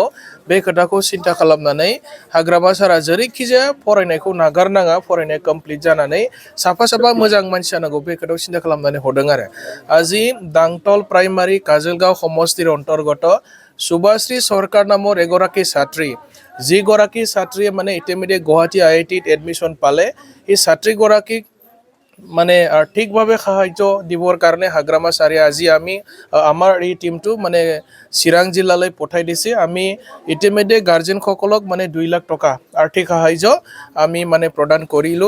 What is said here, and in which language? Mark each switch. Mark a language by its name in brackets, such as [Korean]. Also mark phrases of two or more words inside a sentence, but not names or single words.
[Bodo] बे खोथाखौ सिन्था खालामनानै हाग्रामा सारा जेरैखिजाया फरायनायखौ नागारनाङा, फरायनाया कमप्लिट जानानै साफा साफा मोजां मानसि जानांगौ, बे खोथाखौ सिन्था खालामनानै हरदों आरो। [Assamese] আজি দাঁতল প্ৰাইমাৰী কাজলগাঁও সমষ্টিৰ অন্তৰ্গত শুভশ্ৰী চৰকাৰ नाমৰ এগৰাকী ছাত্ৰী, যিগৰাকী ছাত্ৰীয়ে ইতিমধ্যে গুৱাহাটী আইআইটিত এডমিশ্যন পালে, এই ছাত্ৰীগৰাকীক আৰ্থিকভাৱে সাহায্য দিবৰ কাৰণে হাগ্ৰামা ছাৰে আজি আমাৰ এই টিমটো চিৰাং জিলালৈ পঠাই দিছে। আমি ইতিমধ্যে গাৰ্জেনসকলক 2 লাখ টকা আৰ্থিক সাহায্য আমি প্ৰদান কৰিলোঁ।